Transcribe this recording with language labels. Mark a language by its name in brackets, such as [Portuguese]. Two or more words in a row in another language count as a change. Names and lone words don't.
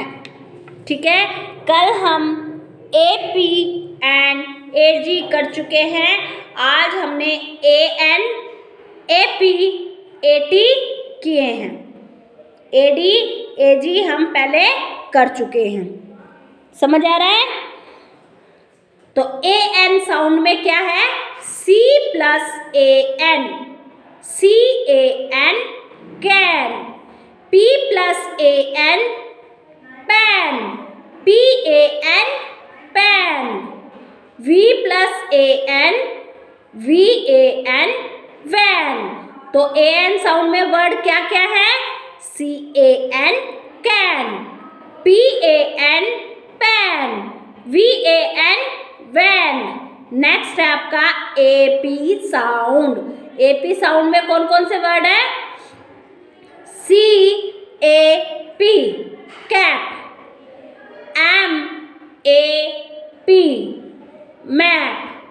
[Hindi] ठीक है, कल हम [English] AP and AG [Hindi] कर चुके हैं. आज हमने AN AP AT किए हैं. AD AG हम पहले कर चुके हैं. समझ आ रहा है? तो [English] AN sound [Hindi] में क्या है? [English] C plus AN. CAN can. P plus AN pan. PAN pan. V plus AN VAN van. [Hindi] तो [English] AN sound [Hindi] में वर्ड क्या क्या है? [English] CAN can. PAN pan. VAN van. [Hindi] नेक्स्ट है आपका [English] AP sound. AP sound [Hindi] में कौन कौन से वर्ड है? [English] CAP cap. MAP map.